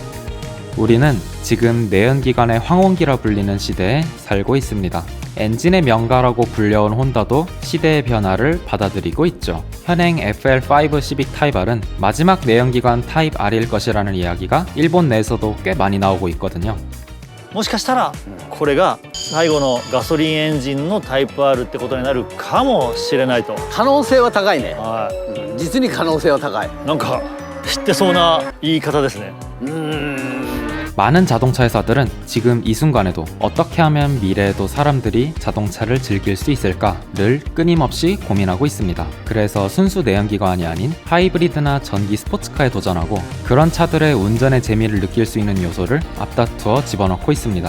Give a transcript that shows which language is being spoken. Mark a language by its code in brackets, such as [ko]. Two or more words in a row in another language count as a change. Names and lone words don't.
[ko] 우리는 지금 내연기관의 황혼기라 불리는 시대에 살고 있습니다. 엔진의 명가라고 불려온 혼다도 시대의 변화를 받아들이고 있죠. 현행 FL5 시빅 타입 R은 마지막 내연기관 타입 R일 것이라는 이야기가 일본 내에서도 꽤 많이 나오고 있거든요. [ja] もしかしたらこれが最後のガソリンエンジンのタイプ R ってことになるかもしれないと。可能性は高いね。は実に可能性は高い。い。なんか知ってそうな言い方ですね。 [ko] 많은 자동차 회사들은 지금 이 순간에도 어떻게 하면 미래에도 사람들이 자동차를 즐길 수 있을까를 끊임없이 고민하고 있습니다. 그래서 순수 내연기관이 아닌 하이브리드나 전기 스포츠카에 도전하고 그런 차들의 운전의 재미를 느낄 수 있는 요소를 앞다투어 집어넣고 있습니다.